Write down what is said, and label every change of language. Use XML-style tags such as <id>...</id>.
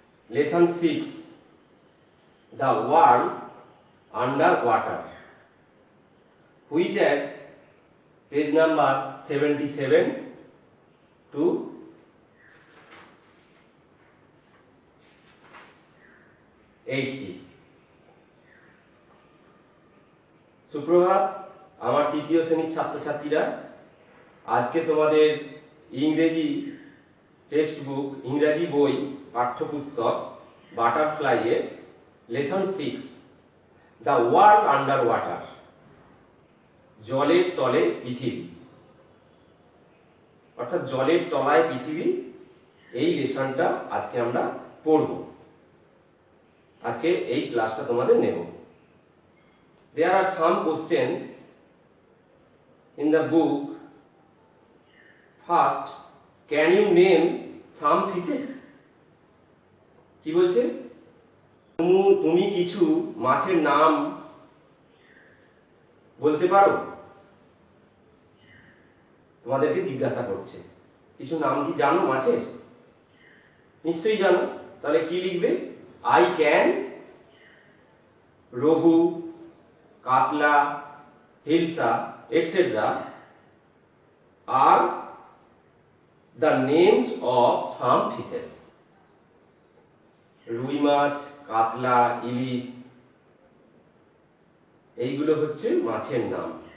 <en>lesson 6, The World Underwater, which at page number 77 to 80.</en> <bn>সুপ্রভাত আমার তৃতীয় শ্রেণীর ছাত্রছাত্রীরা, আজকে তোমাদের ইংরেজি টেক্সট বুক, ইংরেজি বই পাঠ্যপুস্তক বাটারফ্লাই এর lesson 6, the world under water, জলের তলে পৃথিবী, অর্থাৎ জলের তলায় পৃথিবী, এই লেসনটা আজকে আমরা পড়ব। আজকে এই ক্লাসটা তোমাদের নেব।</bn> <en>There are some questions in the book. First, can you name some fishes?</en> <bn>কি বলছে? তুমি কিছু মাছের নাম বলতে পারো? তোমাদেরকে জিজ্ঞাসা করছে। কিছু নাম কি জানো মাছের? নিশ্চয়ই জানো। তাহলে কি লিখবে?</bn> <en>I can, rohu, katla, hilsa, etc. are the names of some fishes.</en> <bn>রুই মাছ, কাতলা, ইলিশ, এইগুলো হচ্ছে মাছের নাম।</bn>